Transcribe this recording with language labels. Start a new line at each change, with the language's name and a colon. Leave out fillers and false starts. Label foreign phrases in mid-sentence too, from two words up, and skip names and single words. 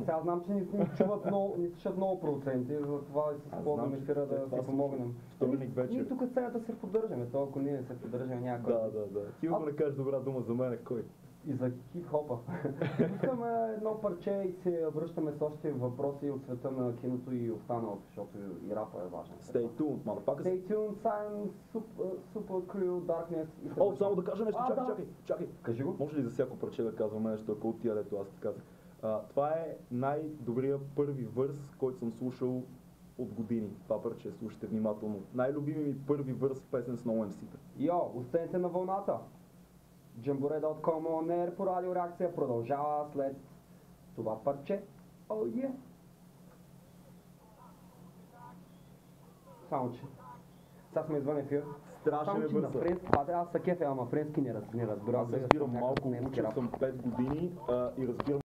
Bulgarian: Сега знам, че ни чуват много, ни слушат много продуценти, затова и се използвам ефира да си помогнем. Вторник вечер. Ние тук сцената се поддържаме, то ако ние не се поддържаме някой. Да. Ти го не кажеш добра дума за мен, кой? И за хип-хопа. Искаме едно парче и се връщаме с още въпроси от света на киното и останалото, защото и рапа е важен.
English: Stay tuned, motherfuckers. Stay tuned, Silence, Super Crew, Darkness.
Bulgarian: Само да кажа нещо, чакай. Кажи го. Може ли за всяко парче да казваме нещо, ако от тия, дето аз ти казах? Това е най-добрият първи върс, който съм слушал от години. Това парче, слушайте внимателно. Най-любими ми първи върс в песен с No MC-та. Йо, останете на вълната. Jambore.com
English: on air
Bulgarian: по радиореакция продължава след това парче. Само че сега сме извън ефир. Страшен е върса. Аз са кефе, ама френски не разбирам. Аз разбирам малко, учил съм 5 години и разбирам